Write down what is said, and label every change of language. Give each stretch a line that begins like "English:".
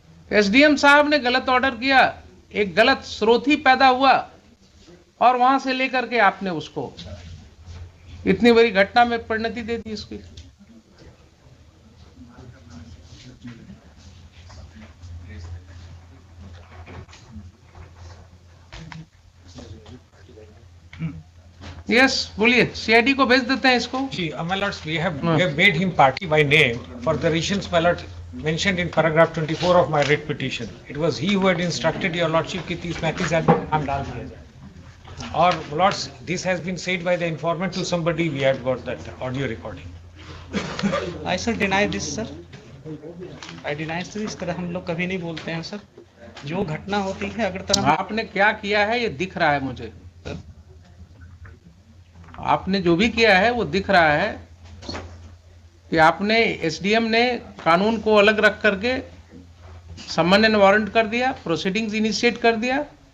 Hindi: SDM साहब ने गलत ऑर्डर किया, एक गलत स्रोत ही पैदा हुआ और वहां से लेकर के आपने उसको इतनी बड़ी घटना में परिणति दे दी इसकी। यस, बोलिए, सीआईडी को भेज देते हैं इसको।
English: See, my lords, we have made him party by name for the reasons, my lord, mentioned in paragraph 24 of my writ petition. It was he who had instructed your lordship
Hindi: कि 30-35 आदमी नाम डाल दिया जाए।
English: और lords, this has been said by the informant to somebody. We have got that audio recording. I sir deny this sir, I deny sir,
Hindi: इस तरह हम लोग कभी नहीं बोलते हैं
English: Sir.
Hindi: जो घटना होती है अगर तरह आपने क्या किया है ये दिख रहा है मुझे, आपने जो भी किया है वो दिख रहा है कि आपने, एसडीएम ने कानून को अलग रख करके समन एंड वारंट कर दिया, प्रोसीडिंग्स इनिशिएट कर दिया।